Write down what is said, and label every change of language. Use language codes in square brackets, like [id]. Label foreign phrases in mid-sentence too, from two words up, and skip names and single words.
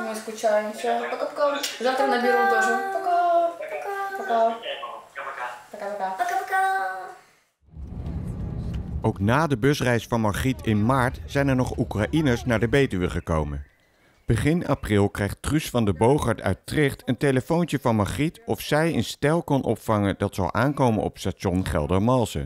[ru] Мы скучаем, все. Пока-пока. Завтра наберу тоже. Пока. Пока. Пока-пока. Пока-пока. [nl] Ook na de busreis van Margriet in maart zijn er nog Oekraïners naar de Betuwe gekomen. Begin april krijgt Truus van de Boogaard uit Tricht een telefoontje van Margriet of zij een stel kon opvangen dat zou aankomen op station Geldermalsen.